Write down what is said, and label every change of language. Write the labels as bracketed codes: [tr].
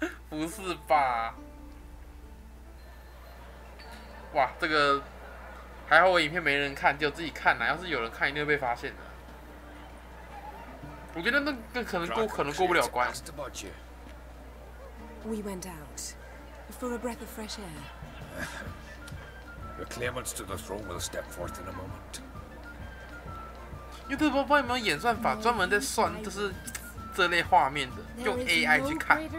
[zh] 不是吧？哇，这个还好我影片没人看，只有自己看啦。要是有人看，一定会被发现的。我觉得那可能过不了关。 [en] We went out for a breath of fresh air. The claimants to the throne will step forth in a moment. [zh] 因为不知道有没有演算法专门在算，就是这类画面的，用 AI 去看。